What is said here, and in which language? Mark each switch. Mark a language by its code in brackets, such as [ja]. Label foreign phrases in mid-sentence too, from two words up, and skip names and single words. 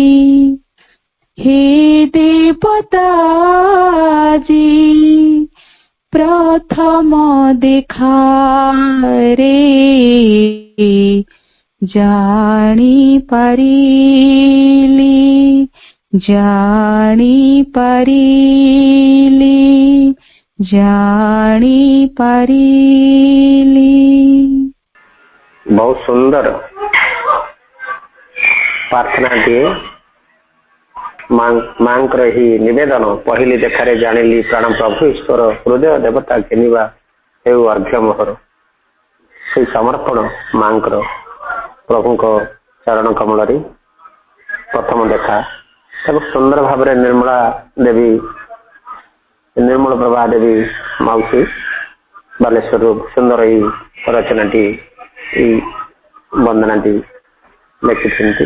[or] ହେ ଦେବତାଜୀ ପ୍ରଥମ ଦେଖା ରେ ଜାଣି ପରିଲି ଜାଣି ପରିଲି ଜାଣି ପରିଲି। [hi] बहुत सुंदर [or] ପ୍ରାର୍ଥନାଟିଏ ମାଙ୍କର ଏହି ନିବେଦନ ପହିଲି ଦେଖାରେ ଜାଣିଲି ପ୍ରାଣ ପ୍ରଭୁ ଈଶ୍ୱର ହୃଦୟ ଦେବତା ଘେନିବା ହେଉ ଅର୍ଘ୍ୟ ମୋହର। ସେଇ ସମର୍ପଣ ମାଙ୍କର ପ୍ରଭୁଙ୍କ ଚରଣ କମଳରେ ପ୍ରଥମ ଦେଖା ତାକୁ ସୁନ୍ଦର ଭାବରେ ନିର୍ମଳ ପ୍ରଭା ଦେବୀ ମାଉସୀ ବାଲେଶ୍ୱରରୁ ସୁନ୍ଦର ଏଇ ରଚନାଟି ଏଇ ବନ୍ଦନାଟି ଲେଖିଛନ୍ତି।